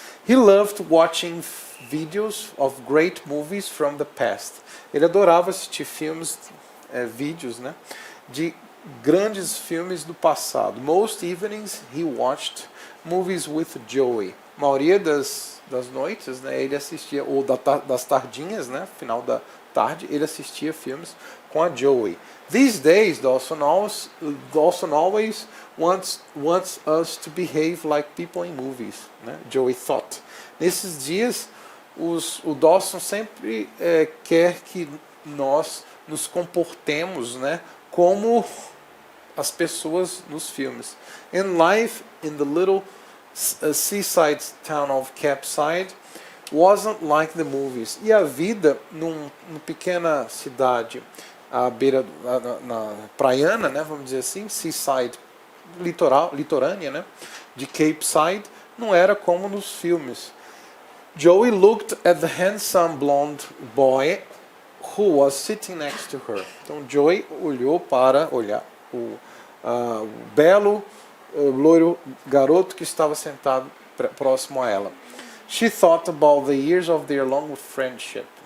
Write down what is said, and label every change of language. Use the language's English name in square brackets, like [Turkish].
[English] He loved watching videos of great movies from the past. [Portuguese] Ele adorava assistir vídeos, né, de grandes filmes do passado. [English] Most evenings he watched movies with Joey. [Portuguese] A maioria das das noites, né, ele assistia, ou das tardinhas, né, final da tarde, ele assistia filmes com a Joey. [English] These days, Dawson always wants us to behave like people in movies, né, Joey thought. [Portuguese] Nesses dias, o Dawson sempre quer que nós nos comportemos, né, como as pessoas nos filmes. [English] And life in the little seaside town of Capside wasn't like the movies. [Portuguese] E a vida numa pequena cidade à beira na praiana, né, vamos dizer assim, seaside, litorânea, né, de Cape Side, não era como nos filmes. [English] Joey looked at the handsome blonde boy who was sitting next to her. [Portuguese] Então Joey olhou para o belo loiro garoto que estava sentado próximo a ela. [English] She thought about the years of their long friendship.